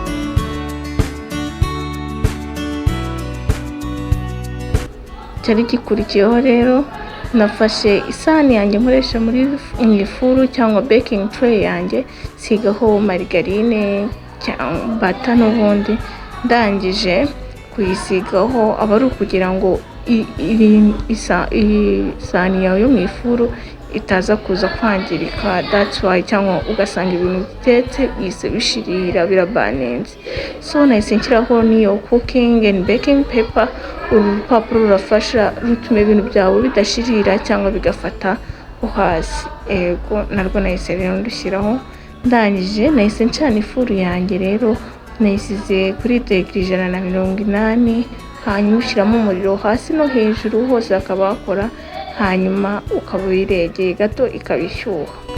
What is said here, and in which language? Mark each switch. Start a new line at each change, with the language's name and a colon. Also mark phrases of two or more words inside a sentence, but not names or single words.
Kinyarwanda: Cyari gikurikiyeho rero nafashe isahani yanjye nkoresha muri ifuru cyangwa baking tray yanjye, sigaho margarine cyangwa butter n'ubundi, ndangije kuyisigaho aba ari ukugira ngo isahani yawe yo mu ifuru itaza kuza kwangirika.
English: That's why,
Kinyarwanda: cyangwa ugasanga ibintu bitetse bise bishirira birabanenze. So nahise nshyiraho niyo
English: cooking and baking paper.
Kinyarwanda: Uru rupapuro rurafasha rutuma ibintu byawe bidashirira cyangwa bigafata hasi. Narwo nahise rero ndushyiraho ndangije nahise ncana ifuru yanjye rero nayisize kuri degere 180, hanyuma ushyiramo umuriro hasi no hejuru hose hakaba hakora, hanyuma ukaba uyiregeye gato ikabishyuha.